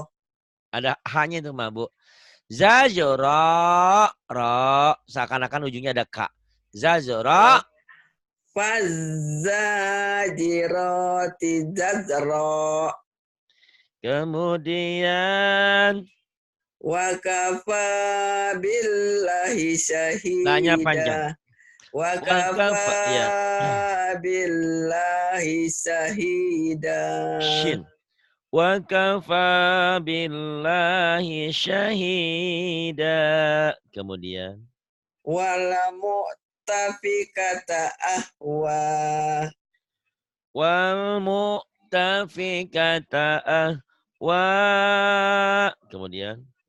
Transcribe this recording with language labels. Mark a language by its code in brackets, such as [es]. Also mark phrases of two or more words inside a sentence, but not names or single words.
[id] Ada hanya itu mah Bu. Zajra. Ra. Seakan-akan ujungnya ada kak. Zajra. [ar] فالزاجرات زجرا. [id] Kemudian [ar] وكفى بالله شهيدا. [id] Tanya panjang. [ar] وكفى بالله شهيدا. Shin. وكفى بالله شهيدا. Kemudian والمؤتفكة أهوى. والمؤتفكة أهوى. [id] Kemudian